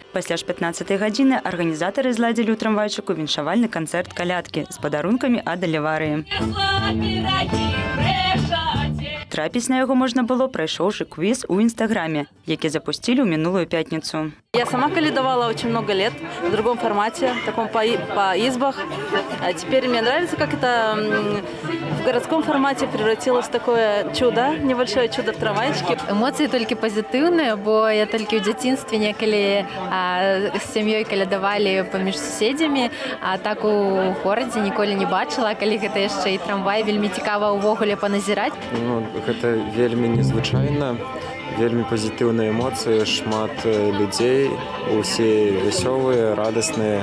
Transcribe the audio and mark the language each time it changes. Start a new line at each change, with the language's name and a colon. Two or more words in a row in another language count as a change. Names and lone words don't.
Belarusian: Пасля ж 15-й гадзіны арганізатары зладзілі ў трамвайчыку віншавальны канцэрт калядкі з падарункамі ад Алеварыі. Трапіць на яго можна было, прайшоўшы квіз у Інстаграме, які запусцілі ў мінулую пятніцу.
Russian: Я сама калядовала очень много лет в другом формате, таком по избах. А теперь мне нравится, как это в городском формате превратилось в такое чудо, небольшое чудо в трамвайчике. Эмоции только позитивные,
Belarusian: бо
Russian: я только в детстве
Belarusian: некалі с семьей калядовали поміж суседзямі, а так у городе ніколі не бачила, калі гэта яшчэ і трамвай, вельмі цікава ўвогуле паназіраць. Гэта вельмі незвычайна. Вельмі пазітыўныя эмоцыі, шмат людзей, усе вясёлыя, радасныя.